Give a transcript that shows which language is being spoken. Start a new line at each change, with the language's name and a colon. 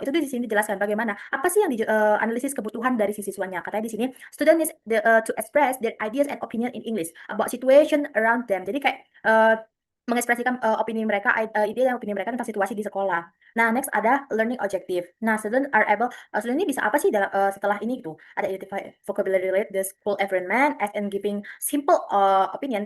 Indonesian: Itu di sini dijelaskan bagaimana apa sih yang analisis kebutuhan dari si siswanya. Katanya di sini
English: student needs to express their ideas and opinion in English about situation around them.
Indonesian: Jadi kayak mengekspresikan opini mereka, ide dan opini mereka tentang situasi di sekolah. Nah, next ada learning objective. Nah, student ini bisa apa sih setelah ini gitu?
English: Ada identify vocabulary relate the school environment, as and giving simple opinion.